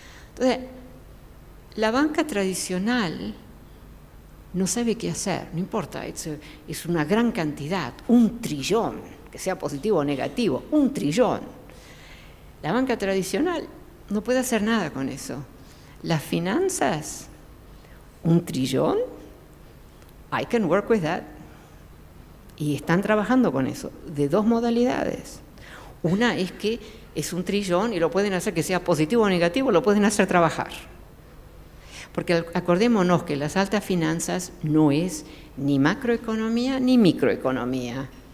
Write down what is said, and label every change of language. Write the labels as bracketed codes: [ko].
[es] Entonces, la banca tradicional no sabe qué hacer, no importa, es una gran cantidad, $1 trillón, que sea positivo o negativo, $1 trillón. La banca tradicional no puede hacer nada con eso. Las finanzas, $1 trillón, [en] I can work with that. [es] Y están trabajando con eso, de dos modalidades. Una es que es $1 trillón y lo pueden hacer que sea positivo o negativo, lo pueden hacer trabajar. Porque acordémonos que las altas finanzas no es ni macroeconomía ni microeconomía.